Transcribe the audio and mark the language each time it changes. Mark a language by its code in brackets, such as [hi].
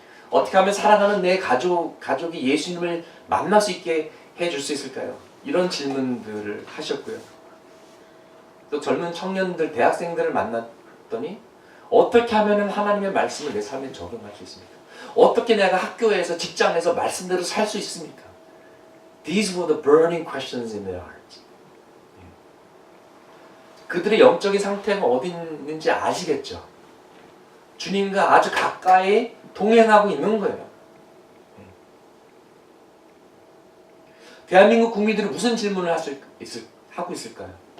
[ko] 어떻게 하면 사랑하는 내 가족이 예수님을 만날 수 있게 해줄 수 있을까요? 이런 질문들을 하셨고요. 또 젊은 청년들, 대학생들을 만났더니 어떻게 하면 하나님의 말씀을 내 삶에 적용할 수 있습니까? 어떻게 내가 학교에서, 직장에서 말씀대로 살 수 있습니까? [en] These were the burning questions in their hearts. [ko] 그들의 영적인 상태가 어디 있는지 아시겠죠? 주님과 아주 가까이 동행하고 있는 거예요. 대한민국 국민들은 무슨 질문을 하고 있을까요?